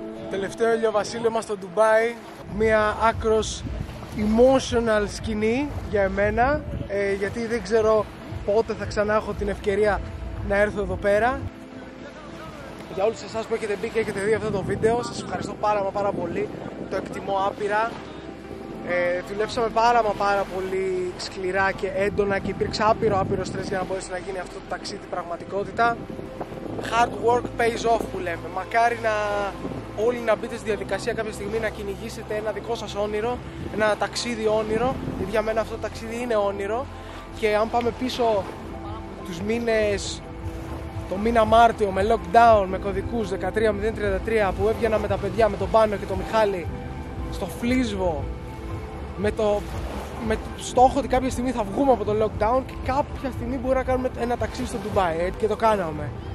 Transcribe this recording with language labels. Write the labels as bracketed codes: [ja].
[el] τελευταίο ηλιοβασίλεμα στο Ντουμπάι. Μια άκρος emotional σκηνή για εμένα, γιατί δεν ξέρω πότε θα ξανά έχω την ευκαιρία να έρθω εδώ πέρα. Για όλους εσάς που έχετε μπει και έχετε δει αυτό το βίντεο, σας ευχαριστώ πάρα πολύ, το εκτιμώ άπειρα. Δουλέψαμε πάρα πολύ σκληρά και έντονα και υπήρξε άπειρο στρες για να μπορέσει να γίνει αυτό το ταξίδι πραγματικότητα. [en] Hard work pays off [el] που λέμε. Μακάρι όλοι να μπείτε στη διαδικασία κάποια στιγμή να κυνηγήσετε ένα δικό σας όνειρο, ένα ταξίδι όνειρο, γιατί για μένα αυτό το ταξίδι είναι όνειρο. Και αν πάμε πίσω τους μήνες, το μήνα Μάρτιο με lockdown, με κωδικούς 13033 που έβγαινα με τα παιδιά, με τον Πάνο και τον Μιχάλη στο Φλίσβο, με στόχο ότι κάποια στιγμή θα βγούμε από το lockdown και κάποια στιγμή μπορεί να κάνουμε ένα ταξίδι στο Ντουμπάι, και το κάναμε.